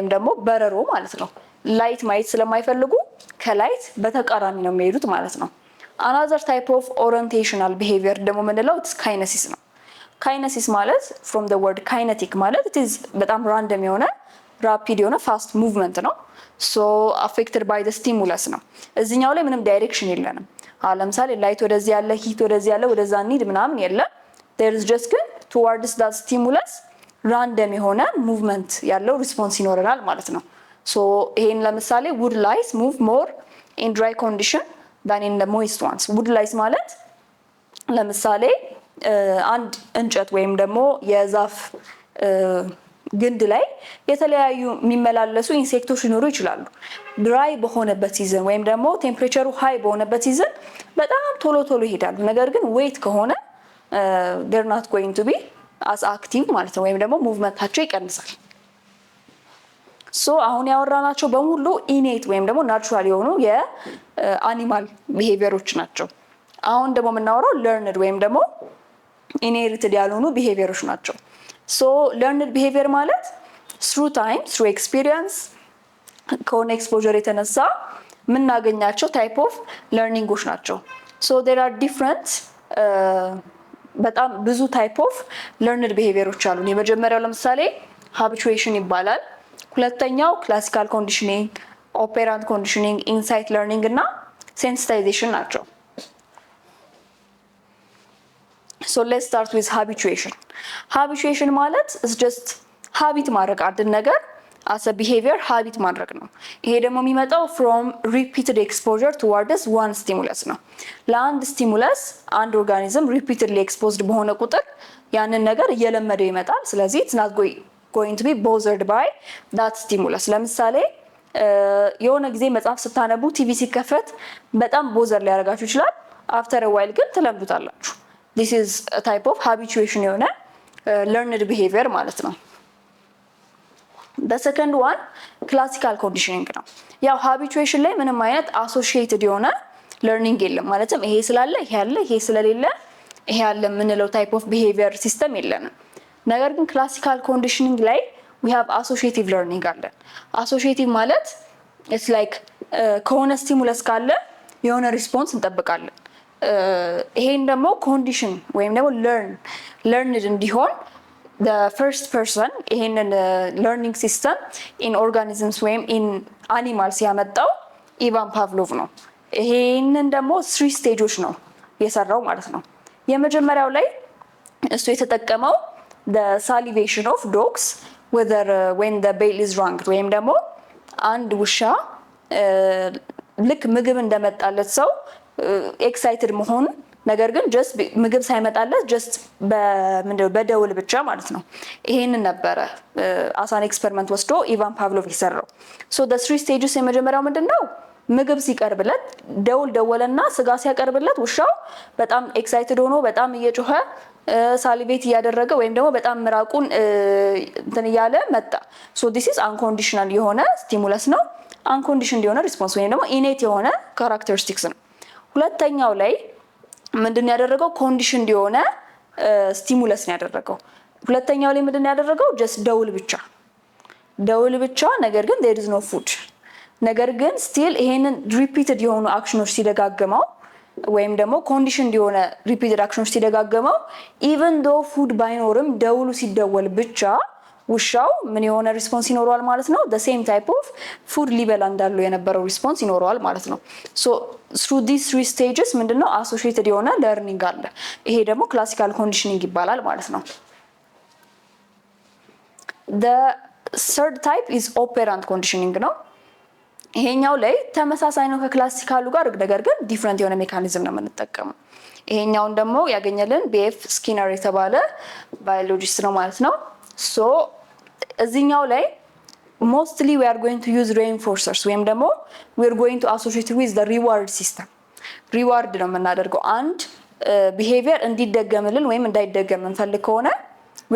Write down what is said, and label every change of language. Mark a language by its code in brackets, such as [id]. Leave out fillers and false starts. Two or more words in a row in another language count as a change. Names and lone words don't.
[am] ደግሞ በረሮ ማለት ነው። ላይት ማየት ስለማይፈልጉ ከላይት በተቃራኒ ነው የሚሄዱት ማለት ነው። [en] another type of orientational behavior [am] ደግሞ ምንለው ካይነሲስ ነው። ካይነሲስ ማለት [en] from the word kinetic [am] ማለት [en] it is [am] በጣም ራንደም የሆነ ራፒድ የሆነ [en] fast movement [am] ነው። [en] so affected by the stimulus [am] ነው። እዚህኛው ላይ ምንም ዳይሬክሽን የለንም። ለምሳሌ ላይት ወደዚህ ያለ ሂት ወደዚህ ያለ ወደዛ ኒድ ምናምን የለም። [en] there is just [am] ግን [en] towards that stimulus [am] ራንደም የሆነ ሙቭመንት ያለው ሪስፖንስ ይኖረናል ማለት ነው። ሶ ይሄን ለምሳሌ [en] wood lice move more in dry condition than in the moist ones። wood lice [am] ማለት ለምሳሌ አንድ እንጨት ወይም ደግሞ የዛፍ ግንድ ላይ የተለያዩ የሚመላለሱ ኢንሴክቶች ሊኖሩ ይችላሉ። ድራይ በሆነበት ሲዝን ወይም ደግሞ ቴምፕሬቸሩ ሃይ በሆነበት ሲዝን በጣም ቶሎ ቶሎ ይሄዳሉ። ነገር ግን ዌት ከሆነ [en] they're not going to be as active [am] ማለት ነው፣ ወይም ደግሞ ሙቭመንታቸው ይቀንሳል። ሶ አሁን ያወራናቸው በሙሉ ኢኔት ወይም ደግሞ ናቹራል የሆኑ የአኒማል ቢሄቪየሮች ናቸው። አሁን ደግሞ የምናወራው ለርንድ ወይም ደግሞ ኢንሄሪትድ ያልሆኑ ቢሄቪየሮች ናቸው። [en] so learned behavior [am] ማለት [en] through time through experience [am] ከሆነ ኤክስፖዠር የተነሳ የምናገኛቸው [en] type of learnings [am] ናቸው። ሶ [en] there are different [am] በጣም ብዙ [en] type of learned behaviors [am] አሉ። የመጀመሪያው ለምሳሌ ሃቢቹዌሽን ይባላል። ሁለተኛው [en] classical conditioning፣ operant conditioning፣ insight learning [am] እና ሴንሲታይዜሽን ናቸው። [en] So let's start with habituation. [am] Habituation ማለት [en] is just habit [am] ማድረግ አንድን ነገር [en] as a behavior habit [am] ማድረግ ነው። ይሄ ደግሞ የሚመጣው [en] from repeated exposure towards one stimulus [am] ነው። ለአንድ ስቲሙለስ አንድ ኦርጋኒዝም [en] repeatedly exposed [am] በሆነ ቁጥር ያንን ነገር እየለመደው ይመጣል። ስለዚህ [en] it's not going to be bothered by that stimulus። [am] ለምሳሌ የሆነ ጊዜ መጽሐፍ ስታነቡ ቲቪ ሲከፈት በጣም ቦዘር ሊያደርጋችሁ ይችላል። [en] after a while [am] ግን ትለምዱታላችሁ። [en] This is a type of habituation [am] የሆነ [en] learned behavior [am] ማለት ነው። [en] The second one classical conditioning [am] ነው። ያው habituation ላይ ምንም አይነት associated የሆነ learning የለም። ማለትም ይሄ ስላለ ይሄ ያለ ይሄ ስለሌለ ይሄ ያለ የምንለው [en] type of behavior system [am] የለንም። ነገር ግን [en] classical conditioning [am] ላይ [en] we have associative learning [am] አለን። associative ማለት [en] it's like [am] ከሆነ stimulus ካለ የሆነ ሪስፖንስ እንጠብቃለን። ይሄን ደግሞ ኮንዲሽን ወይም ደግሞ learned እንዲሆን [en] the first person [am] ይሄንን [en] learning system in organisms [am] ወይም [en] in animals [am] ያመጣው ኢቫን ፓቭሎቭ ነው። ይሄንን ደግሞ 3 ስቴጆች ነው የሰራው ማለት ነው። የመጀመሪያው ላይ እሱ የተጠቀመው [en] the salivation of dogs whether when the bell is rung [am] ወይም ደግሞ አንድ ውሻ ልክ ምግብ እንደመጣለት ሰው ኤክሳይትድ መሆን ነገር ግን ጀስት ምግብ ሳይመጣለት ጀስት በደውል ብቻ ማለት ነው። ይሄንን ነበረ አሳን ኤክስፐሪመንት ወስዶ ኢቫን ፓቭሎቭ ይሰራው። ሶ [en] the 3 stages [am] የመጀመሪያው ምንድነው? ምግብ ሲቀርብለት ደወለና ስጋ ሲያቀርብለት ውሻው በጣም ኤክሳይትድ ሆኖ በጣም እየጮኸ ሳሊቬት እያደረገ ወይም ደግሞ በጣም ምራቁን እንትን እያለ መጣ። ሶ [en] this is unconditional [am] የሆነ ስቲሙለስ ነው። አንኮንዲሽንድ የሆነ ሪስፖንስ ወይም ደግሞ ኢኔት የሆነ ካራክተሪስቲክስ ነው። ሁለተኛው ላይ ምንድን ያደረገው ኮንዲሽንድ የሆነ ስቲሙለስ ነው ያደረገው። ሁለተኛው ላይ ምንድን ያደረገው ጀስት ደውል ብቻ ነገር ግን [en] there is no food [am] ነገር ግን ስቲል ይሄንን ሪፒትድ የሆኑ አክሽኖች ሲደጋገመው ወይም ደግሞ ኮንዲሽንድ የሆነ ሪፒትድ አክሽኖች ሲደጋገመው [en] even though food [am] ባይኖርም ደውሉ ሲደወል ብቻ ውሻው ምን የሆነ ሪስፖንስ ይኖረዋል ማለት ነው። [en] the same type of food [am] ሊበላ እንዳለው የነበረው ሪስፖንስ ይኖረዋል ማለት ነው። [en] so through these three stages [am] ምንድነው associated የሆነ learning አለ። ይሄ ደግሞ [en] classical conditioning [am] ይባላል ማለት ነው። [en] the third type is operant conditioning ነው። [am] ይሄኛው ላይ ተመሳሳይ ነው ከክላሲካሉ ጋር ነገር ግን ዲፈረንት የሆነ ሜካኒዝም ነው የምንጠቀመው። ይሄኛውን ደግሞ ያገኘልን BF ስኪነር የተባለ ባዮሎጂስት ነው ማለት ነው። ሶ እዚህኛው ላይ [en] mostly we are going to use reinforcers [am] ወይም ደግሞ [en] we are going to associate with the reward system [am] ሪዋርድ ነው የምናደርገው። አንድ ቢሄቪየር እንዲደገምልን ወይም እንዳይደገም እንፈልግ ከሆነ we